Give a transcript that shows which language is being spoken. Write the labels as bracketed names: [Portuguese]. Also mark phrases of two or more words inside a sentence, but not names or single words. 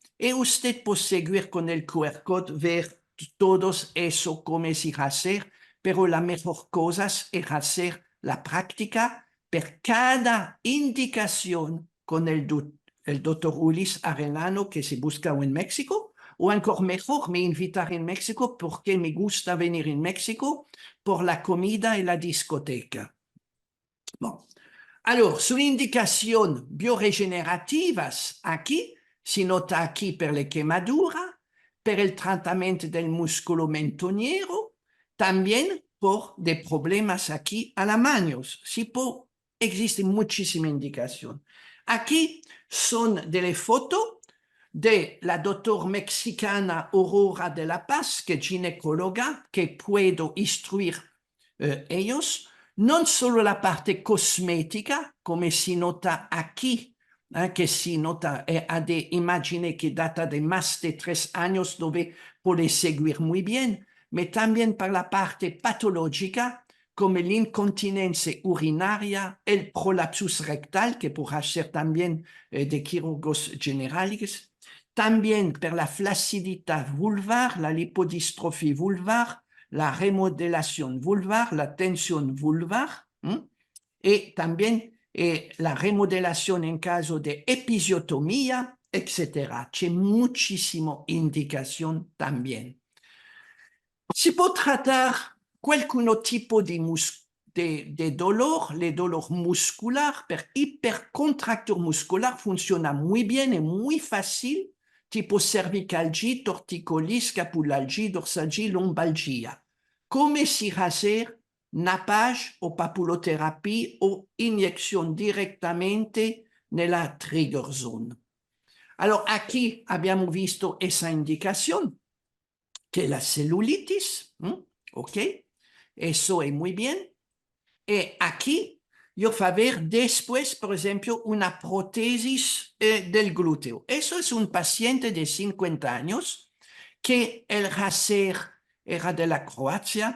[Spanish] Y usted puede seguir con el QR code, ver todos eso, cómo se hacer, pero la mejor cosa es hacer la práctica per cada indicación con el doctor Ulis Arellano que se busca en México, o encore mejor me invitar en México porque me gusta venir en México por la comida y la discoteca. Bon. Alors, su indicación bioregenerativas aquí, si nota aquí per la quemadura, per el tratamiento del músculo mentoniero, también por de problemas aquí a la manos. Sí, existe muchísima indicación. Aquí son de la foto de la doctora mexicana Aurora de la Paz, que es ginecóloga, que puedo instruir ellos, [Italian] non solo [Spanish] la parte cosmética, [Italian] come si [Spanish] nota aquí, que si nota a de imágenes que data de más de 3 años, donde puede seguir muy bien, pero también para la parte patológica, como la incontinencia urinaria, el prolapsus rectal, que puede ser también de quirúrgicos generales, también per la flacidità vulvar, la lipodistrofia vulvar, la remodelación vulvar, la tensión vulvar, y también la remodelación en caso de episiotomía, etc. Hay muchísima indicación también. Se puede tratar cualquier tipo de dolor, el dolor muscular, pero hipercontractura muscular funciona muy bien y muy fácil, tipo cervicalgia, torticolis, scapulalgia, dorsalgia, lombalgia. [Italian] Come si [Spanish] hacer nappage o papuloterapia o inyección directamente nella [English] trigger zone. [Spanish] Alors, aquí habíamos visto esa indicación, que la celulitis, ok, eso es muy bien. Y aquí yo voy a ver después, por ejemplo, una prótesis del glúteo. Eso es un paciente de 50 años que el raser era de la Croacia.